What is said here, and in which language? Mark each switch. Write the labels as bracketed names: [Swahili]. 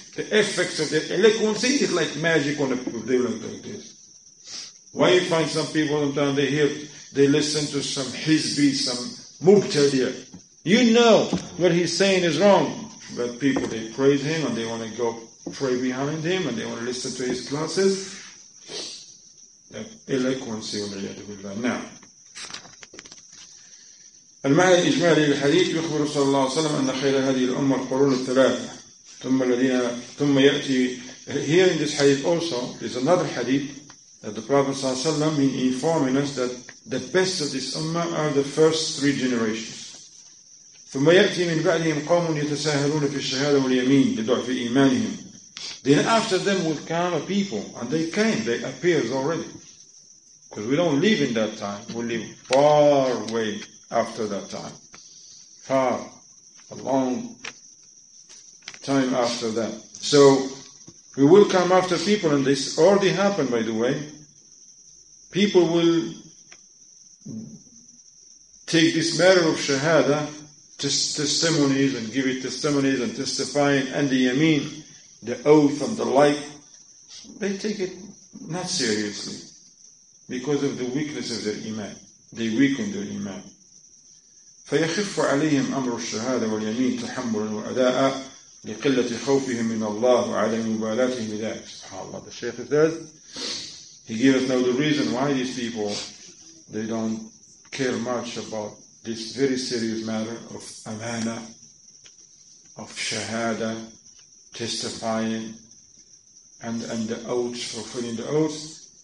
[English] The effects of their eloquency is like magic on a people. They like this. Why you find some people sometimes they hear they listen to some hizbi, some mubtadi'. You know what he's saying is wrong, but people, they praise him and they want to go pray behind him and they want to listen to his classes. [Arabic] Eloquency والعياذ بالله. Now, المعنى الإجمالي للحديث يخبر صلى الله عليه وسلم أن خير هذه الأمة القرون الثلاثة ثم يأتي. [English] Here in this hadith also is another hadith that the Prophet [Arabic] صلى الله عليه وسلم [English] is informing us that the best of this ummah are the first three generations. [Arabic] ثم يأتي من بعدهم قوم يتساهلون في الشهادة واليمين لضعف إيمانهم. [English] Then after them will come a people, and they appears already. Because we don't live in that time, we live far away after that time. Far, a long time after that. So, we will come after people, and this already happened, by the way. People will take this matter of shahada, testimonies, and give it testimonies and testifying, and the yameen, the oath and the like, they take it not seriously because of the weakness of their iman. They weaken their iman. [Arabic] فيخف عليهم أمر الشهادة واليمين تحملا وأداء لقلة خوفهم من الله وعدم مبالاتهم بذلك. [English] SubhanAllah. The Shaykh says, he gives us now the reason why these people, they don't care much about this very serious matter of amana, of shahada, testifying, and the oaths, fulfilling the oaths.